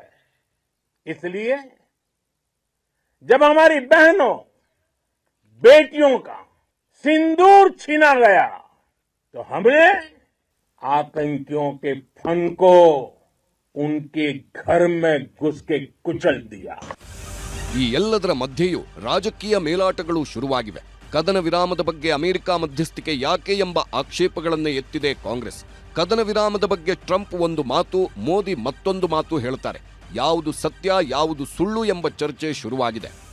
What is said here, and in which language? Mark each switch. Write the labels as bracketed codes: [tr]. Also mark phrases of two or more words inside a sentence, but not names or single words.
[hi] इसलिए जब हमारी बहनों बेटियों का सिंदूर छीना गया तो हमने आतंकियों के फन को उनके घर में घुस के कुचल दिया. [kn] ಈ ಎಲ್ಲದರ ಮಧ್ಯೆಯೂ ರಾಜಕೀಯ ಮೇಲಾಟಗಳು ಶುರುವಾಗಿವೆ. ಕದನ ವಿರಾಮದ ಬಗ್ಗೆ ಅಮೆರಿಕ ಮಧ್ಯಸ್ಥಿಕೆ ಯಾಕೆ ಎಂಬ ಆಕ್ಷೇಪಗಳನ್ನು ಎತ್ತಿದೆ ಕಾಂಗ್ರೆಸ್. ಕದನ ವಿರಾಮದ ಬಗ್ಗೆ ಟ್ರಂಪ್ ಒಂದು ಮಾತು, ಮೋದಿ ಮತ್ತೊಂದು ಮಾತು ಹೇಳ್ತಾರೆ. ಯಾವುದು ಸತ್ಯ, ಯಾವುದು ಸುಳ್ಳು ಎಂಬ ಚರ್ಚೆ ಶುರುವಾಗಿದೆ.